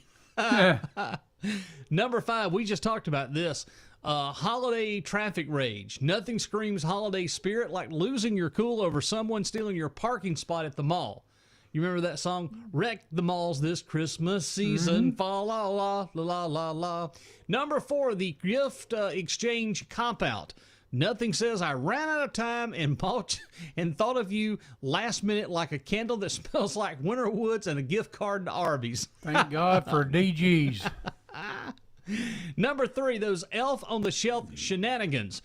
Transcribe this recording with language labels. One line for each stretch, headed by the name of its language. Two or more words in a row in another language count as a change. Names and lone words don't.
English: Number 5, we just talked about this. Holiday traffic rage. Nothing screams holiday spirit like losing your cool over someone stealing your parking spot at the mall. You remember that song? Wreck the malls this Christmas season. Fa la la la la la. Number 4, the gift exchange cop-out. Nothing says I ran out of time and bought and thought of you last minute like a candle that smells like winter woods and a gift card to Arby's. Thank God for DGs. Number 3, those elf on the shelf shenanigans.